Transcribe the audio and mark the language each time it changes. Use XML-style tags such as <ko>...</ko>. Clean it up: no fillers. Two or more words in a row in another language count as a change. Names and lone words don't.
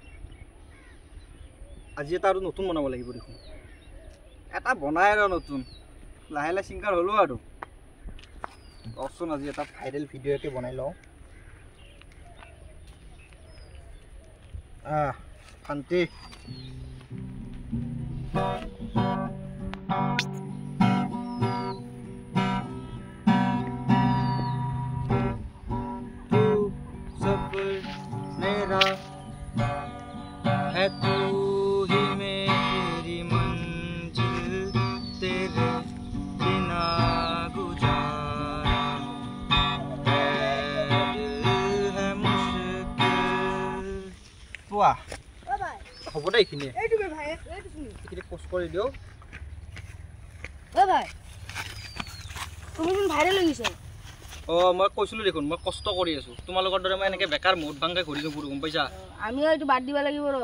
<as>আজি এটা আৰু নতুন বনাব লাগিব দেখোন এটা বনাই আৰু নতুন লাহে লাহে ছিংগাৰ হ'লো আৰু অপশ্যন আজি এটা</as> <en>viral video'</en> <as>একে বনাই লওঁ</as> <hi>শান্তি मेरा है तू ही मेरी मंजिल तेरे बिना गुजारा है मुश्किल वाह</hi> <as>হ'ব দে এইখিনি এইটুকে ভাই এইটুকে এইখিনি পোষ্ট কৰি দিও ও ভাই তুমি কোন ভাইরাল লাগিছে ও মই কৈছিলো দেখোন মই কষ্ট কৰি আছো তোমালোকৰ দৰে মই এনেকে বেকাৰ মুড ভাঙাই ঘূৰি নুফুৰো গম পাইছা আমিও এইটো বাদ দিবা লাগিব ৰ</as>